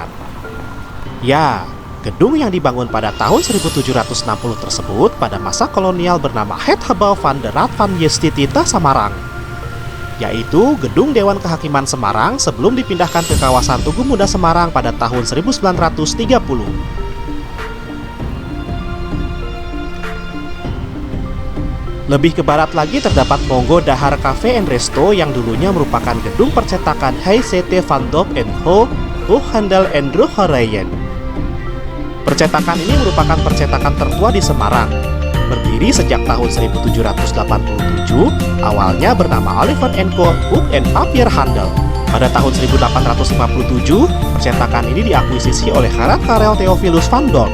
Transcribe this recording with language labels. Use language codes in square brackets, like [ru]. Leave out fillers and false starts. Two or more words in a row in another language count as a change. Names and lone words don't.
[id] Ya, gedung yang dibangun pada tahun 1760 tersebut pada masa kolonial bernama Het Gebouw van de Raad van Justitie Samarang, yaitu gedung Dewan Kehakiman Semarang sebelum dipindahkan ke kawasan Tugu Muda Semarang pada tahun 1930. Lebih ke barat lagi terdapat Monggo Dahar Cafe and Resto yang dulunya merupakan gedung percetakan H.C.T. van Dop & Co. Handel en Drogerijen. Percetakan ini merupakan percetakan tertua di Semarang. Berdiri sejak tahun 1787, awalnya bernama Oliver & Co. Book and Papier Handel. Pada tahun 1857, percetakan ini diakuisisi oleh Gerard Karel Theophilus van Dorp.